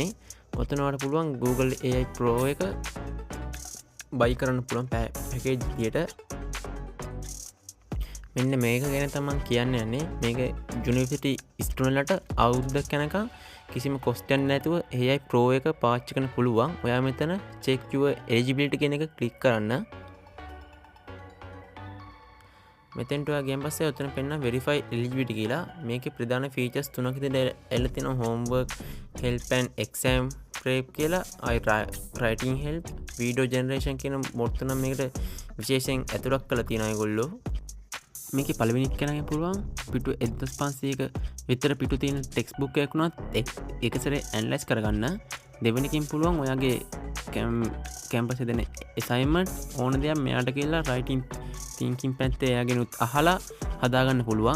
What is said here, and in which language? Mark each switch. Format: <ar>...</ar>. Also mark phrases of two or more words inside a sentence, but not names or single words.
<si>ඔතන ඔයාලට පුළුවන් Google AI Pro එක බයි කරන්න පුළුවන් පැකේජ් විදියට. මෙන්න මේක ගැන තමයි කියන්න යන්නේ. මේක</si> <en>university students</en> <si>අවුරුද්දක් යනකම් කිසිම කොස්ට් එකක් නැතුව AI Pro එක පාවිච්චි කරන්න පුළුවන්. ඔයා මෙතන</si> <en>check your eligibility</en> <si>කියන එක ක්ලික් කරන්න. මෙතෙන්ට ඔයා ගියන් පස්සේ ඔතන පෙන්න</si> <en>verify eligibility</en> <si>කියලා. මේකේ ප්‍රධාන features තුනක් විදිහට එල්ල තියෙනවා.</si> <en>homework help and exam prep කියලා. writing help, video generation</en> <si>කියන මොඩ් තුන මේකට විශේෂයෙන් ඇතුළත් කරලා තියෙනවා ඒගොල්ලෝ. මේකේ පළවෙනි එක කරන්න පුළුවන් පිටු 1500ක විතර පිටු තියෙන</si> <en>text book</en> <si>එකක් වුණත් එක සැරේ ඇනලයිස් කරගන්න. දෙවෙනි එකෙන් පුළුවන් ඔයාගේ කැම්පස් එකේ දෙන assignment ඕන දෙයක් මෙයාට කියලා</si> <en>writing thinking</en> <si>පැත්තේ එයාගෙන අහලා හදාගන්න පුළුවන්.</si>